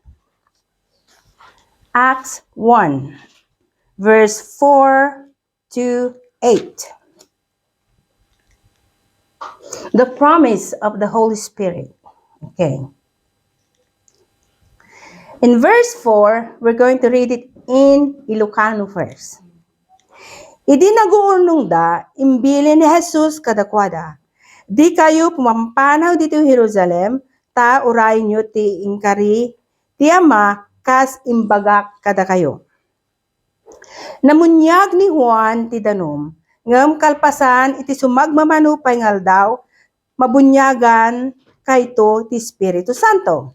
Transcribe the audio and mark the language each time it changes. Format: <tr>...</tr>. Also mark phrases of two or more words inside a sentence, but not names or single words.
<en>Acts 1, verse 4 to 8. The promise of the Holy Spirit. Okay. In verse 4, we're going to read it in Ilocano first.</en> <ilo>Idi naguunong da, imbili ni Jesus kadakwada. Di kayo pumampanaw dito Jerusalem, ta urayin nyo ti ingkari, ti ama, kas imbagak kada kayo. Namunyag ni Juan ti danom, ngam kalpasan iti sumagmamanupay ngal daw, mabunyagan kayto ti Espiritu Santo.</ilo>